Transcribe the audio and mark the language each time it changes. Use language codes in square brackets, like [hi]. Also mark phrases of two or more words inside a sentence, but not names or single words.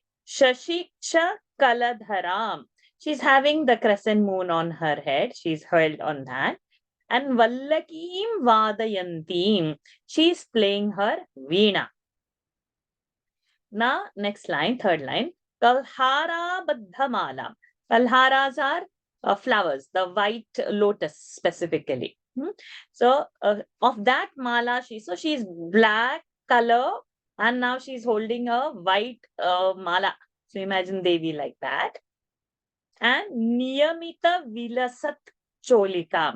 [sa] शशिक्षा कलाधरम्. [en] She's having the crescent moon on her head. She's held on that. [sa] And वल्लकीं वादयन्तीम्. [en] She's playing her Veena. Now, next line, third line. [sa] कल्हार बद्धमाला. [en] Kalharas are flowers, the white lotus specifically. So, of that mala, she's black color, and now she's holding a white mala. So, imagine Devi like that. [sa] And नियमित विलसत् चोलिकाम्.